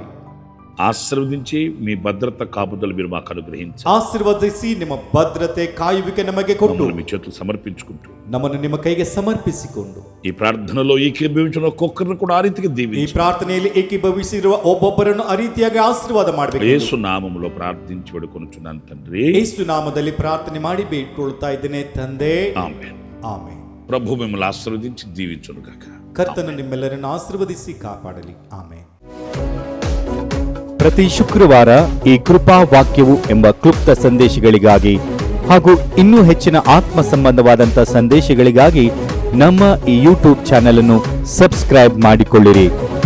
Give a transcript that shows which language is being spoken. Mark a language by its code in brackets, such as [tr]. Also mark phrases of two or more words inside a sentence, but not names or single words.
[te] ఆశీర్వదించి మీ భద్రత కాపుదలు మీరు మాకు అనుగ్రహించాలి. [kn] ಆಶೀರ್ವದಿಸಿ ನಿಮ್ಮ ಭದ್ರತೆ ಕಾಯುವಿಕೆ ನಮಗೆ ಕೊಟ್ಟು [te] మమ్మల్ని మీ చేతులు సమర్పించుకుంటూ [kn] ನಮ್ಮನ್ನು ನಿಮ್ಮ ಕೈಗೆ ಸಮರ್ಪಿಸಿಕೊಂಡು [te] ఈ ప్రార్థనలో ఏకీభవించిన ఒక్కొక్కరిని కూడా ఆ రీతిగా [kn] ಈ [te] దీవించండి. [kn] ಪ್ರಾರ್ಥನೆಯಲ್ಲಿ ಏಕೀಭವಿಸಿರುವ ಒಬ್ಬೊಬ್ಬರನ್ನು ಆ ರೀತಿಯಾಗಿ ಆಶೀರ್ವಾದ ಮಾಡಬೇಕು. [te] యేసు నామములో ప్రార్థించి వేడుకొనుచున్నాను తండ్రి. [kn] ಯೇಸು ನಾಮದಲ್ಲಿ ಪ್ರಾರ್ಥನೆ ಮಾಡಿ ಬೇಡ್ಕೊಳ್ತಾ ಇದ್ದೇನೆ ತಂದೆ. [te] ఆమేన్. [kn] ಆಮೆನ್. [te] ప్రభు మిమ్మల్ని ఆశీర్వదించి దీవించును గాక. [kn] ಕರ್ತನು ನಿಮ್ಮೆಲ್ಲರನ್ನು ಆಶೀರ್ವದಿಸಿ ಕಾಪಾಡಲಿ. ಆಮೆನ್. ಪ್ರತಿ ಶುಕ್ರವಾರ ಈ ಕೃಪಾ ವಾಕ್ಯವು ಎಂಬ ಕ್ಲುಪ್ತ ಸಂದೇಶಗಳಿಗಾಗಿ ಹಾಗೂ ಇನ್ನೂ ಹೆಚ್ಚಿನ ಆತ್ಮ ಸಂಬಂಧವಾದಂಥ ಸಂದೇಶಗಳಿಗಾಗಿ ನಮ್ಮ ಈ ಯೂಟ್ಯೂಬ್ ಚಾನೆಲ್ ಅನ್ನು ಸಬ್ಸ್ಕ್ರೈಬ್ ಮಾಡಿಕೊಳ್ಳಿರಿ.